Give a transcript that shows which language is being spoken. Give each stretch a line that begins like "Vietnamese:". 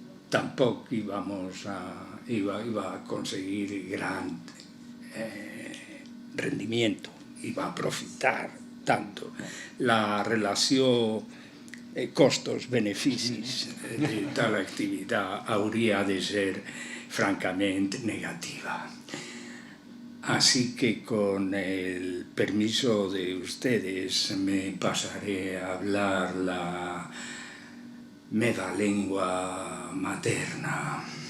Spanish: Tampoco iba a conseguir gran rendimiento, iba a profitar tanto.
Catalan: La relació costos-beneficis de tal activitat hauria de ser francamente negativa.
Spanish: Así que con el permiso de ustedes me pasaré a hablar la meva lengua materna.